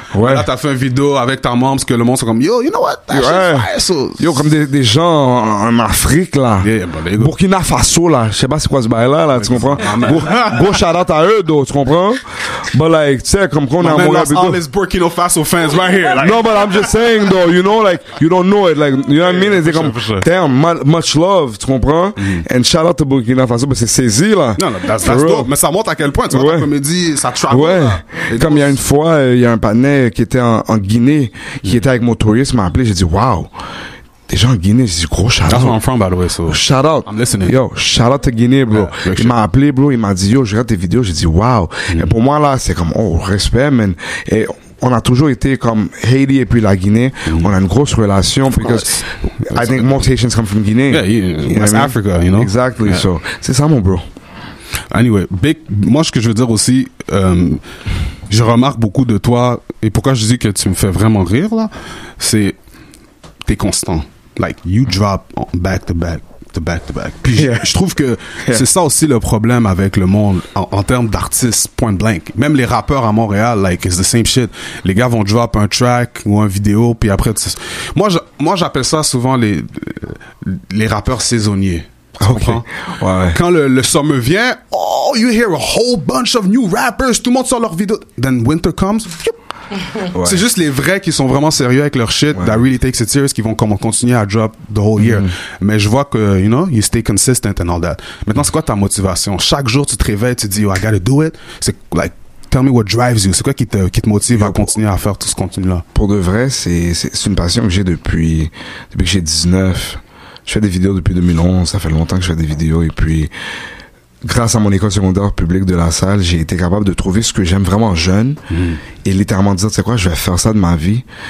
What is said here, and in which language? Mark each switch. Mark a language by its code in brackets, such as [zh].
[fr] Là, t'as fait une vidéo avec ta mom, parce que le monde sont comme, [en] yo, you know what? That shit's fire. [fr] Yo, comme des gens en Afrique, là. Burkina Faso, là, je sais pas c'est quoi ce bail-là, tu comprends? Gros shout-out à eux, tu comprends? [en] But like, [fr] tu sais, comme qu'on a [en] un all these Burkina Faso fans right here. Like. No, but I'm just saying, though, you know, like, you don't know it, like, you know what I mean? [fr] C'est comme, [en] damn, much love, [fr] tu comprends? [en] And shout-out to Burkina Faso, [fr] mais c'est saisi, là. [en] Non, that's dope. [fr] Mais ça montre à quel point, tu vois, ta comédie, ça travel. Comme il y a une fois, il y a un partenaire qui était en Guinée, qui était avec Motorist, m'a appelé, j'ai dit, wow. Des gens en Guinée, j'ai dit, gros shout-out. [en] That's where I'm from, by the way, so. Shout-out. I'm listening. Yo, shout-out to Guinée, bro. [fr] Il m'a appelé, bro, il m'a dit, yo, je regarde tes vidéos, j'ai dit, wow. Et pour moi, là, c'est comme, oh, respect, man. Et on a toujours été comme Haiti et puis la Guinée. On a une grosse relation, [en] because I think most Haitians come from Guinée. Yeah, that's Africa, you know? Exactly, so. [fr] C'est ça, mon bro. Anyway, moi, ce que je veux dire aussi, je remarque beaucoup de toi, et pourquoi je dis que tu me fais vraiment rire, là, c'est, t'es constant. [en] Like, you drop back to back. [fr] Puis je trouve que c'est ça aussi le problème avec le monde en termes d'artistes, point blank. Même les rappeurs à Montréal, like, [en] it's the same shit. [fr] Les gars vont drop un track ou un vidéo, puis après, moi j'appelle ça souvent les rappeurs saisonniers. [en] Okay. [fr] Quand le summer vient, [en] oh, you hear a whole bunch of new rappers, [fr] tout le monde sort leur vidéo. [en] Then winter comes, [fr] c'est juste les vrais qui sont vraiment sérieux avec leur shit, [en] that really takes it serious, [fr] qui vont continuer à [en] drop the whole year. [fr] Mais je vois que, [en] you know, you stay consistent and all that. [fr] Maintenant, c'est quoi ta motivation? Chaque jour, tu te réveilles, tu te dis, [en] oh, I gotta do it. [fr] C'est like, [en] tell me what drives you. [fr] C'est quoi qui te motive à continuer à faire tout ce contenu-là? Pour de vrai, c'est une passion que j'ai depuis que j'ai 19. Je fais des vidéos depuis 2011. Ça fait longtemps que je fais des vidéos, et puis, grâce à mon école secondaire publique de La Salle, j'ai été capable de trouver ce que j'aime vraiment jeune et littéralement dire, tu sais quoi, je vais faire ça de ma vie.